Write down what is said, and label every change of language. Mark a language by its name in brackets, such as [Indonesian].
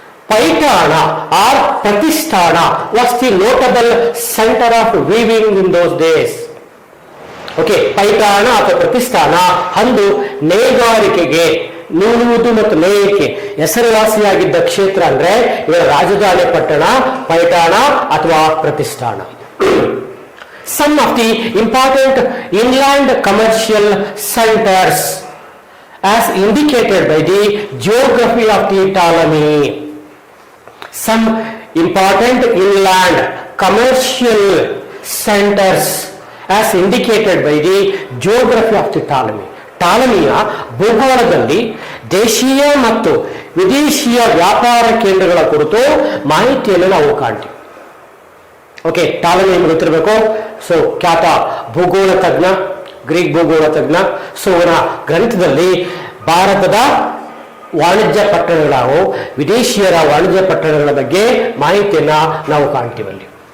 [English] Paithan or Pratishthana was the notable centre of weaving in those days. [Kannada] Okay, ಪೈಠಾಣ ಅಥವಾ ಪ್ರತಿಷ್ಠಾನ ಅಂದು ನೇಗಾರಿಕೆಗೆ, ನೂಲುವುದು ಮತ್ತು ನೇಯ್ಕೆ ಹೆಸರುವಾಸಿಯಾಗಿದ್ದ ಕ್ಷೇತ್ರ ಅಂದ್ರೆ ಇವರ ರಾಜಧಾನಿ ಪಟ್ಟಣ ಪೈಠಾಣ ಅಥವಾ ಪ್ರತಿಷ್ಠಾನ. [English] Some of the important inland commercial centers as indicated by the geography of the Ptolemy. Some important inland commercial centers as indicated by the geography of the Ptolemy. [Kannada] ಟಾಲಮಿಯ ಭೂಗೋಳದಲ್ಲಿ ದೇಶೀಯ ಮತ್ತು ವಿದೇಶಿಯ ವ್ಯಾಪಾರ ಕೇಂದ್ರಗಳ ಕುರಿತು ಮಾಹಿತಿಯನ್ನು ನಾವು ಕಾಣ್ತೀವಿ. ಓಕೆ, ಟಾಲಮಿ ನಿಮ್ಗೆ ಗೊತ್ತಿರಬೇಕು. ಸೊ ಖ್ಯಾತ ಭೂಗೋಳ ತಜ್ಞ, ಗ್ರೀಕ್ ಭೂಗೋಳ ತಜ್ಞ. ಸೊ ಅವರ ಗ್ರಂಥದಲ್ಲಿ ಭಾರತದ ವಾಣಿಜ್ಯ ಪಟ್ಟಣಗಳು, ವಿದೇಶಿಯರ ವಾಣಿಜ್ಯ ಪಟ್ಟಣಗಳ ಬಗ್ಗೆ ಮಾಹಿತಿಯನ್ನ ನಾವು ಕಾಣ್ತೀವಲ್ಲಿ.